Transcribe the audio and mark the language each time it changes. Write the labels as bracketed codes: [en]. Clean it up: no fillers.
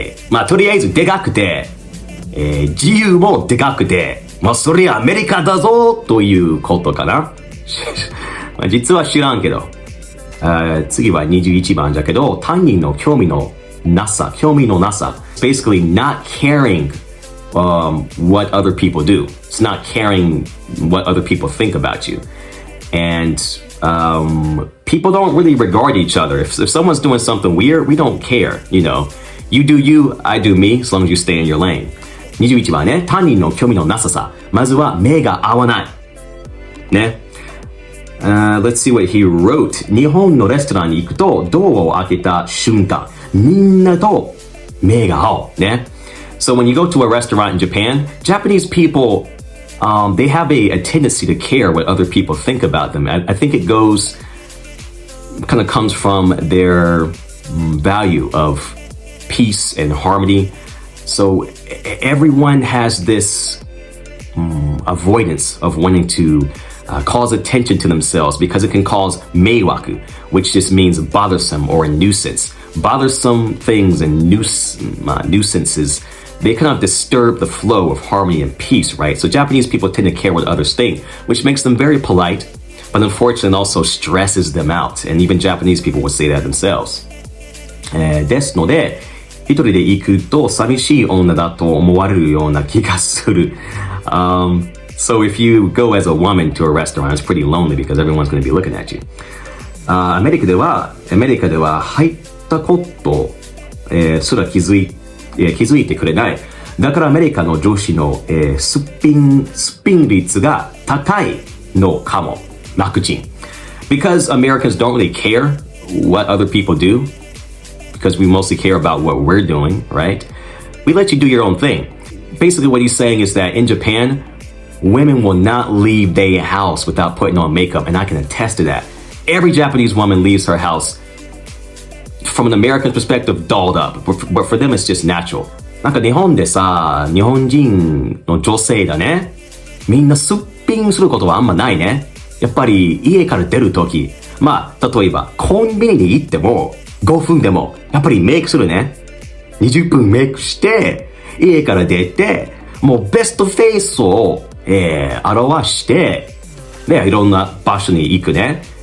[ja] まあとりあえずでかくて、自由もでかくて、まあそれアメリカだぞということかな。まあ実は知らんけど。次は21番だけど、他人の興味のなさ。 [en] Basically not caring what other people do. It's not caring what other people think about you. And people don't really regard each other. If someone's doing something weird, we don't care. You know, you do you, I do me, as long as you stay in your lane. [ja] 21番ね、他人の興味のなささ。まずは目が合わない。ね。 [en] let's see what he wrote. [ja] 日本のレストランに行くと、ドアを開けた瞬間、みんなと目が合う。ね。 [en] So when you go to a restaurant in Japan, Japanese people, they have a tendency to care what other people think about them. I think it kind of comes from their value of peace and harmony. So everyone has this avoidance of wanting to cause attention to themselves because it can cause meiwaku, which just means bothersome or a nuisance. Bothersome things and nuisances, they kind of disturb the flow of harmony and peace, right? So Japanese people tend to care what others think, which makes them very polite, but unfortunately also stresses them out. And even Japanese people would say that themselves. [ja] ですので、一人で行くと寂しい女だと思われるような気がする。 [en] So if you go as a woman to a restaurant, it's pretty lonely because everyone's going to be looking at you. [ja] アメリカでは入ったこと、すら気づいてくれない。だからアメリカの女子の、すっぴん率が高いのかも。楽ちん。 [en] Because Americans don't really care what other people do, because we mostly care about what we're doing, right? We let you do your own thing. Basically what he's saying is that in Japan, women will not leave their house without putting on makeup, and I can attest to that. Every Japanese woman leaves her house from an American perspective dolled up, but for them it's just natural. [ja] なんか日本でさ、日本人の女性だね、みんなすっぴんすることはあんまないね。やっぱり家から出るとき、まあ例えばコンビニに行っても5分でもやっぱりメイクするね。 20分メイクして家から出て、もうベストフェイスを表して、ね、いろんな場所に行くね。